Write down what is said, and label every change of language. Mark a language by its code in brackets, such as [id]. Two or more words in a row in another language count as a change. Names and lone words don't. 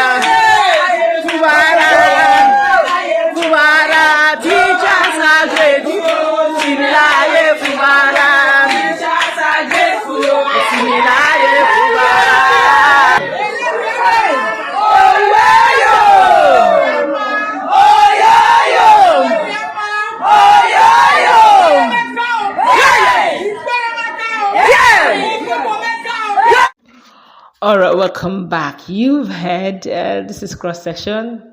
[en] Fubara, teachers are grateful. Siminalayi Fubara, teachers are grateful. Siminalayi Fubara. Oh yo yo, oh yo yo, All right, welcome back. You've heard this is cross session.